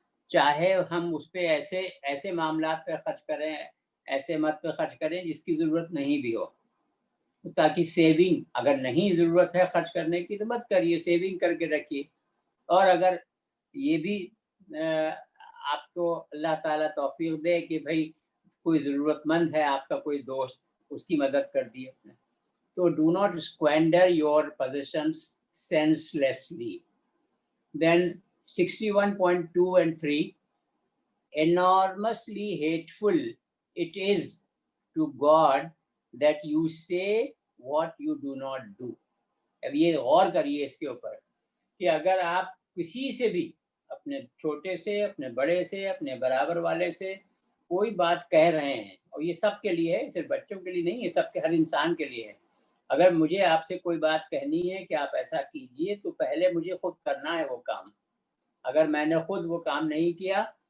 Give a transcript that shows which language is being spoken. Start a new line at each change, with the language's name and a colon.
Hindi: चाहे हम उस पे ऐसे मामलात पे खर्च करें, ऐसे मत पे खर्च करें जिसकी ज़रूरत नहीं भी हो, ताकि सेविंग, अगर नहीं ज़रूरत है खर्च करने की तो मत करिए, सेविंग करके रखिए। और अगर ये भी आपको अल्लाह ताला तौफीक दे कि भाई कोई ज़रूरतमंद है आपका कोई दोस्त, उसकी मदद कर दी आपने, तो
English: Do not squander your positions senselessly. Then 61.2 and 3, enormously hateful it is to God that you say what you do not do।
Hindi: अब ये गौर करिए इसके ऊपर कि अगर आप किसी से भी, अपने छोटे से, अपने बड़े से, अपने बराबर वाले से कोई बात कह रहे हैं, और ये सब के लिए है, सिर्फ बच्चों के लिए नहीं है, सबके, हर इंसान के लिए है। अगर मुझे आपसे कोई बात कहनी है कि आप ऐसा कीजिए, तो पहले मुझे खुद करना है वो काम। अगर मैंने खुद वो काम नहीं किया